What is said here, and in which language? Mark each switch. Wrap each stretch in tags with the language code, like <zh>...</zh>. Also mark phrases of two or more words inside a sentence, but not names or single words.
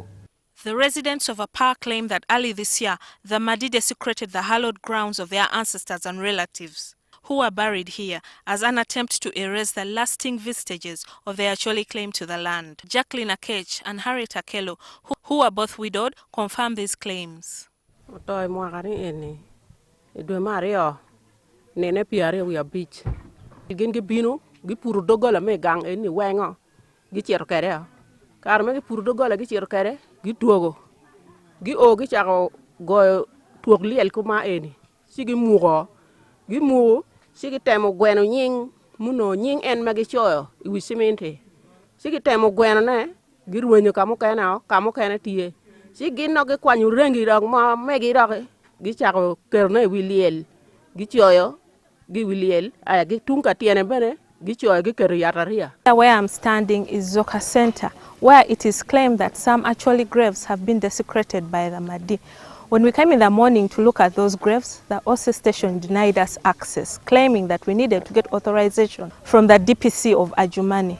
<en>The residents of Apaa claim that early this year, the Madi desecrated the hallowed grounds of their ancestors and relatives, who are buried here, as an attempt to erase the lasting vestiges of their Acholi claim to the land. Jacqueline Akech and Harriet Akelo, who are both widowed, confirm these claims.</en> <ach>Nene piare we a beach. Gin gi binu gi puru dogola me gang eni wengo gi cher kere. Kar me gi puru dogola gi cher kere gi tuogo. Gi o gi chako go tuog liel kuma eni. Sigi mugo. Gi mugo sigi temo gweno nying muno nying en magi choyo wi simente. Sigi temo gweno ne gi ruenyo kamo kena tie. Sigi no gi kwanyu rengi rog ma megi rog gi chako kerne wi liel.</ach> <en>Where I'm standing is Zoka Center, where it is claimed that some Acholi graves have been desecrated by the Madi. When we came in the morning to look at those graves, the OC station denied us access, claiming that we needed to get authorization from the DPC of Adjumani.</en>